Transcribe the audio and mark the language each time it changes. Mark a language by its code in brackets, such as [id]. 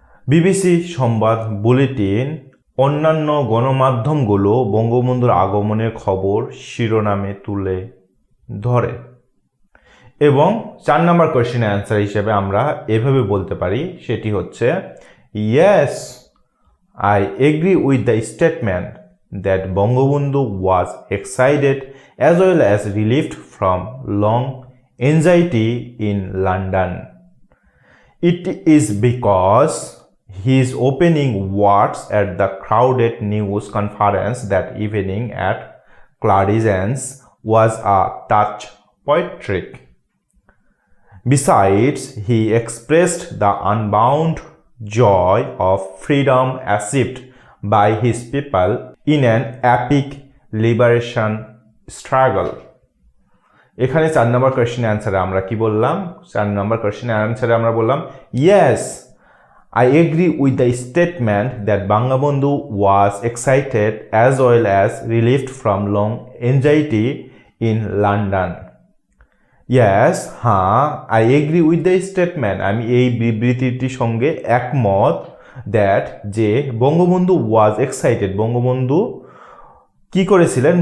[bn] BBC সংবাদ bulletin অন্যান্য গণমাধ্যমগুলো বঙ্গবন্ধুর আগমনের খবর শিরোনামে তুলে ধরে। এবং 4 নম্বর কোশ্চেনের অ্যান্সার হিসেবে আমরা এভাবে বলতে পারি, সেটি হচ্ছে [en] yes, I agree with the statement that Bangabandhu was excited as well as relieved from long anxiety in London. It is because his opening words at the crowded news conference that evening at Clarence was a touch poetic. Besides, he expressed the unbound joy of freedom achieved by his people in an epic liberation struggle. [bn] এখানে 4 নম্বর কোয়েশ্চেনের অ্যান্সারে আমরা কি বললাম? 4 নম্বর কোয়েশ্চেনের অ্যান্সারে আমরা বললাম [en] Yes, I agree with the statement that Bangabandhu was excited as well as relieved from long anxiety in London. [bn] Yes, হ্যাঁ, [en] I agree with the statement, [bn] আমি এই বিবৃতিটির সঙ্গে একমত, that যে বঙ্গবন্ধু [en] was excited, [bn] বঙ্গবন্ধু কি করেছিলেন?